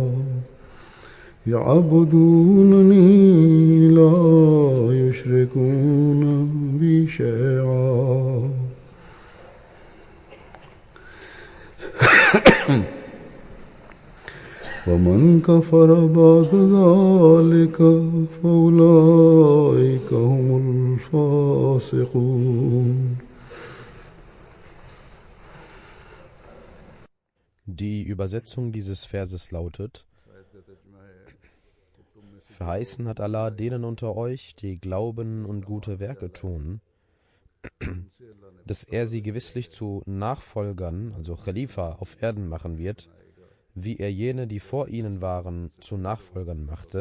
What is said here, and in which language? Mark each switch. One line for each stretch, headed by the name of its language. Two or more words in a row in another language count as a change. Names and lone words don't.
Arabic: يعبدونني لا يشركون بي شيئا ومن كفر بعد ذلك فأولئك هم الفاسقون.
German: Die Übersetzung dieses Verses lautet: Verheißen hat Allah denen unter euch, die glauben und gute Werke tun, dass er sie gewisslich zu Nachfolgern, also Khalifa, auf Erden machen wird, wie er jene, die vor ihnen waren, zu Nachfolgern machte.